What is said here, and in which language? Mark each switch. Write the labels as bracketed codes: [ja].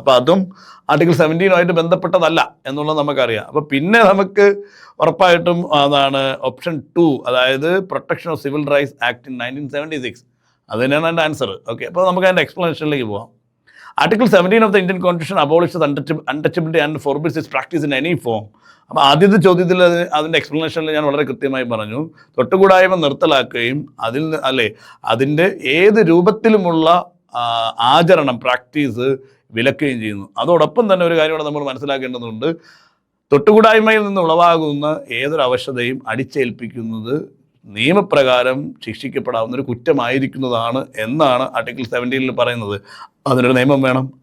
[ml] അപ്പോൾ അതും ആർട്ടിക്കിൾ 17 ബന്ധപ്പെട്ടതല്ല എന്നുള്ളത് നമുക്കറിയാം. അപ്പോൾ പിന്നെ നമുക്ക് ഉറപ്പായിട്ടും അതാണ് ഓപ്ഷൻ 2, അതായത് protection of civil rights act in 1976. അത് തന്നെയാണ് എൻ്റെ ആൻസർ. ഓക്കെ, അപ്പോൾ നമുക്ക് അതിൻ്റെ എക്സ്പ്ലനേഷനിലേക്ക് പോകാം. [en] Article 17 of the Indian Constitution abolishes untouchability and forbids its practice in any form. [ml] അപ്പോൾ ആദ്യത്തെ ചോദ്യത്തിൽ അതിൻ്റെ എക്സ്പ്ലനേഷനിൽ ഞാൻ വളരെ കൃത്യമായി പറഞ്ഞു, തൊട്ടുകൂടായ്മ നിർത്തലാക്കുകയും അതിൻ്റെ ഏത് രൂപത്തിലുമുള്ള ആചരണം പ്രാക്ടീസ് വിലക്കുകയും ചെയ്യുന്നു. അതോടൊപ്പം തന്നെ ഒരു കാര്യം നമ്മൾ മനസ്സിലാക്കേണ്ടതുണ്ട്, തൊട്ടുകൂടായ്മയിൽ നിന്ന് ഉളവാകുന്ന ഏതൊരു അവശതയും അടിച്ചേൽപ്പിക്കുന്നത് നിയമപ്രകാരം ശിക്ഷിക്കപ്പെടാവുന്ന ഒരു കുറ്റമായിരിക്കുന്നതാണ് എന്നാണ് ആർട്ടിക്കിൾ 17 പറയുന്നത്. അതിനൊരു നിയമം വേണം.